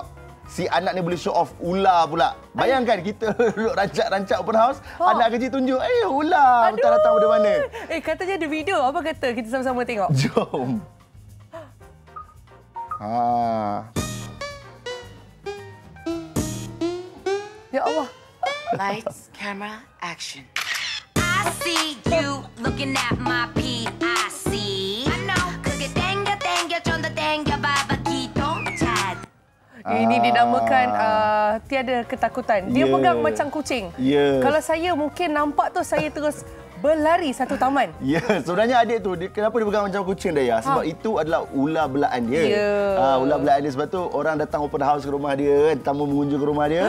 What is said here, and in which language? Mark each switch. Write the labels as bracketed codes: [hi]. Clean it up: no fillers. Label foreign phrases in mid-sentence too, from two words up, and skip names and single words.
[ms] Si anak ni boleh [en] show off [ms] ular pula. Bayangkan kita duduk rancak-rancak [en] open house, [ms] anak kecil tunjuk, ular datang dari mana. Katanya ada video. Apa kata? Kita sama-sama tengok. Jom. Ya Allah. [en] Lights, camera, action. I see you looking at my PIC. I know. [ko] 그게 땡겨 좀 더 땡겨 봐봐 기동 차. [ms] Ini dinamakan tiada ketakutan. Dia pegang macam kucing. Kalau saya mungkin nampak tu saya terus berlari satu taman. Ya, sebenarnya adik tu kenapa dia pegang macam kucing Daya? Sebab itu adalah ular belaan dia. Ular belaan dia, sebab tu orang datang [en] open house [ms] ke rumah dia, tamu mengunjung ke rumah dia.